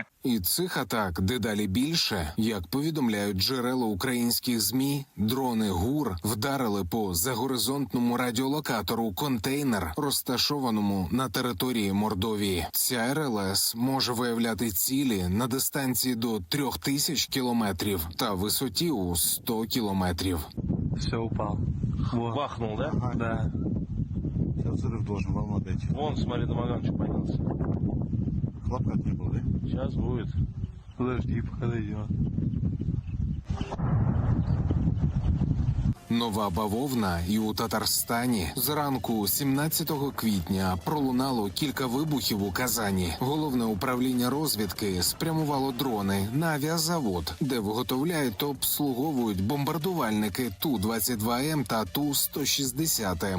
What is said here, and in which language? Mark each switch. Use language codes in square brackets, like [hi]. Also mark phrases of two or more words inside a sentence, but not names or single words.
[uk] І цих атак дедалі більше. Як повідомляють джерела українських ЗМІ, дрони ГУР вдарили по загоризонтному радіолокатору контейнер, розташованому на території Мордовії. Ця РЛС може виявляти цілі на дистанції до 3000 кілометрів та висоті у 100 кілометрів. [ru] Все, упал. Бахнул, да? Ага. Да. Сейчас взрыв должен волна дать. Вон, смотри, домоганчик поднялся. Хлопка не было, да? Сейчас будет. Подожди, пока дойдет. [uk] Нова бавовна і у Татарстані. Зранку 17 квітня пролунало кілька вибухів у Казані. Головне управління розвідки спрямувало дрони на авіазавод, де виготовляють та обслуговують бомбардувальники Ту-22М та Ту-160М.